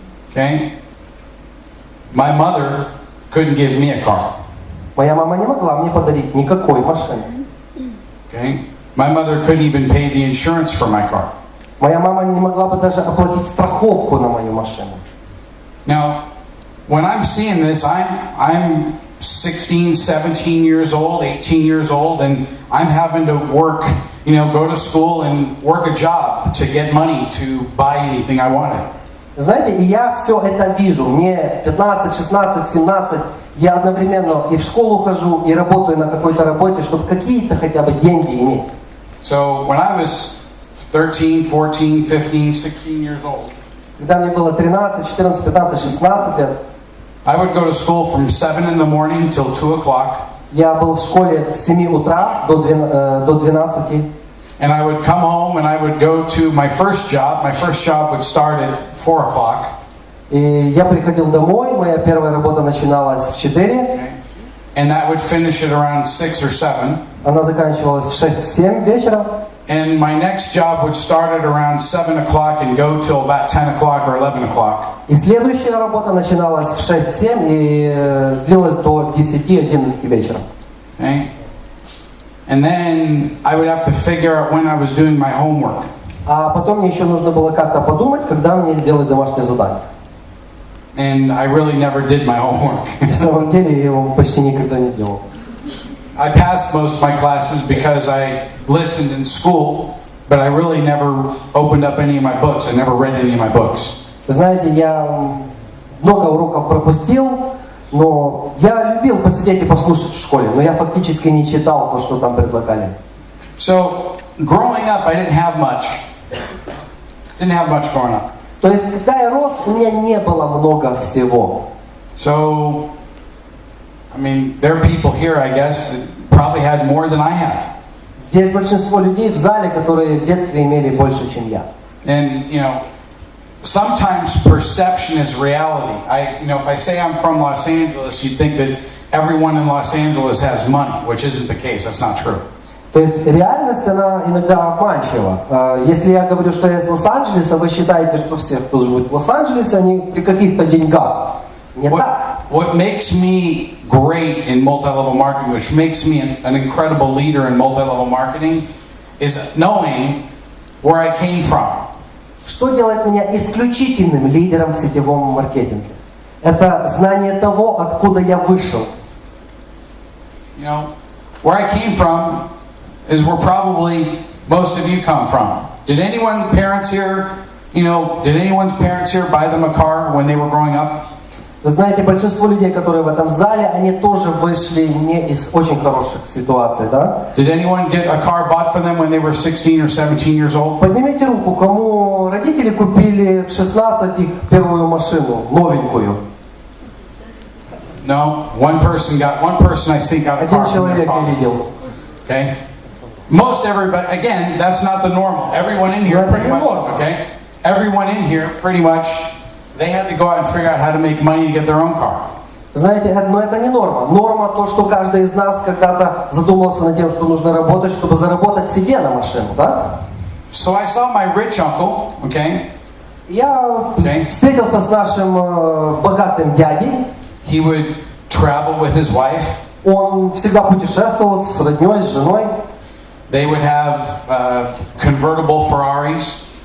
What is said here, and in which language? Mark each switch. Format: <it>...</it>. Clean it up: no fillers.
<en>Okay? My mother couldn't give me a car.</en> <ru>Моя мама не могла мне подарить никакой машины.</ru> <en>Okay? My mother couldn't even pay the insurance for my car.</en> <ru>Моя мама не могла бы даже оплатить страховку на мою машину.</ru> <en>Now, when I'm seeing this, I'm 16, 17 years old, 18 years old, and I'm having to work, go to school and work a job to get money to buy anything I wanted.</en> <ru>Знаете, и я все это вижу. Мне 15, 16, 17. Я одновременно и в школу хожу, и работаю на какой-то работе, чтобы какие-то хотя бы деньги иметь.</ru> <en>So when I was 13, 14, 15, 16 years old,</en> <ru>когда мне было 13, 14, 15, 16 лет,</ru> <en>I would go to school from 7 in the morning till 2 o'clock.</en> <ru>Я был в школе с 7 утра до 12.</ru> <en>And I would come home and I would go to my first job. My first job would start at 4 o'clock.</en> <ru>И я приходил домой, моя первая работа начиналась в 4.</ru> <en>And that would finish at around 6 or 7.</en> <ru>Она заканчивалась в 6-7 вечера.</ru> <en>And my next job would start at around 7 o'clock and go till about 10 o'clock or 11 o'clock.</en> <ru>И следующая работа начиналась в 6-7 и длилась до 10-11 вечера.</ru> <en>Okay? And then I would have to figure out when I was doing my homework.</en> <ru>А потом мне еще нужно было как-то подумать, когда мне сделать домашнее задание.</ru> <en>and I really never did my homework.</en> <ru>На самом деле я его почти никогда не делал.</ru> <en>I passed most of my classes because I listened in school, but I really never opened up any of my books. I never read any of my books.</en> <ru>Знаете, я много уроков пропустил, но я любил посидеть и послушать в школе, но я фактически не читал то, что там предлагали.</ru> <en>So, growing up, I didn't have much. Didn't have much growing up.</en> <ru>То есть, когда я рос, у меня не было много всего.</ru> <en>So, I mean, there are people here, I guess, that probably had more than I had.</en> <ru>Здесь большинство людей в зале, которые в детстве имели больше, чем я.</ru> <en>And, you know, sometimes perception is reality. If I say I'm from Los Angeles, you'd think that everyone in Los Angeles has money, which isn't the case. That's not true.</en> <ru>То есть реальность, она иногда обманчива. Если я говорю, что я из Лос-Анджелеса, вы считаете, что все, кто живут в Лос-Анджелесе, они при каких-то деньгах. Не так.</ru> <en>What makes me great in multi-level marketing, which makes me an incredible leader in multi-level marketing, is knowing where I came from.</en> <ru>Что делает меня исключительным лидером в сетевом маркетинге? Это знание того, откуда я вышел.</ru> <en>You know, where I came from is where probably most of you come from. Did anyone's parents here buy them a car when they were growing up?</en> <ru>Вы знаете, большинство людей, которые в этом зале, они тоже вышли не из очень хороших ситуаций, да?</ru> <en>Did anyone get a car bought for them when they were 16 or 17 years old?</en> <ru>Поднимите руку, кому родители купили в 16 их первую машину, новенькую.</ru> <en>No, one person I think got a car</en> <ru>Один</ru> <en>from their father.</en> <ru>видел.</ru> <en>Okay? Most everybody, again, that's not the normal. Everyone in here pretty much, okay? Everyone in here pretty much, they had to go out and figure out how to make money to get their own car.</en> <ru>Знаете, но это не норма. Норма то, что каждый из нас когда-то задумался над тем, что нужно работать, чтобы заработать себе на машину, да?</ru> <en>So I saw my rich uncle, okay?</en> <ru>Я встретился с нашим богатым дядей.</ru> <en>He would travel with his wife.</en> <ru>Он всегда путешествовал с роднёй, с женой.</ru> <en>They would have convertible Ferraris.</en>